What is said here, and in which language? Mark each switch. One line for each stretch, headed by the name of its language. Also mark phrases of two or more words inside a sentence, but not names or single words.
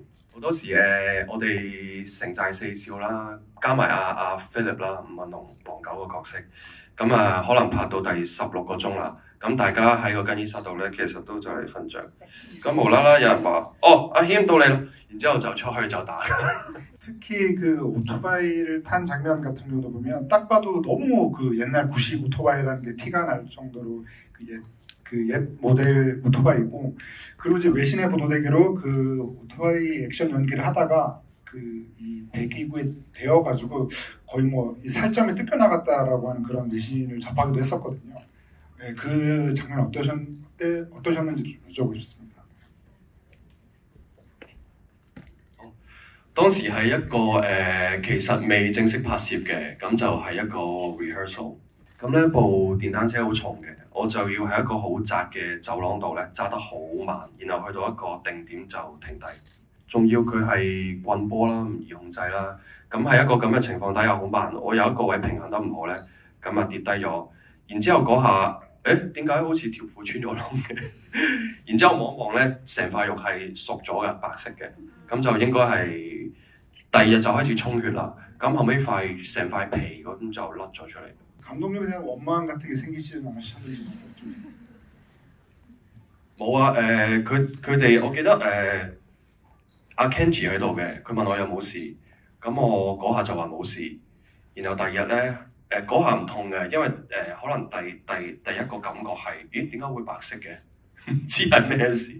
Cantonese: 好多時我哋城寨四少啦，加埋阿 Philip 啦，吳文龍、黃九個角色，咁可能拍到第16個鐘啦。咁大家喺個更衣室度咧，其實都就嚟瞓着。咁無啦啦有人話：哦，阿謙到你啦，然之後就出去就打。
Korean: 특히 오토바이를 탄 장면 같은 경우도 보면 딱 봐도 너무 옛날 구식 오토바이라는 게 티가 날 정도로 옛 모델 오토바이고, 그리고 이제 외신에 보도되기로 오토바이 액션 연기를 하다가 이 대기구에 대어가지고 거의 뭐 이 살점이 뜯겨나갔다라고 하는 그런 외신을 접하기도 했었거든요. 그 장면 어떠셨는지 좀 여쭤보고 싶습니다.
Cantonese: 當時係一個其實未正式拍攝嘅，咁就係一個 rehearsal。咁呢部電單車好重嘅，我就要喺一個好窄嘅走廊度咧揸得好慢，然後去到一個定點就停低。仲要佢係棍波啦，唔易控制啦。咁喺一個咁嘅情況底下好慢，我有一個位平衡得唔好咧，咁跌低咗。然之後嗰下，點解好似條褲穿咗窿嘅？然之後望一望咧，成塊肉係熟咗嘅，白色嘅。咁就應該係第二日就開始充血啦。咁後尾成塊皮咁就甩咗出嚟。
Korean: 감독님에 대한 원망 같은 게 생기시는 않으셨는지?
Cantonese: 冇啊，佢哋我記得阿 Kenji 喺度嘅，佢問我有冇事，咁我嗰下就話冇事。然後第二日咧嗰下唔痛嘅，因為可能第一個感覺係點解會白色嘅，唔知係咩事。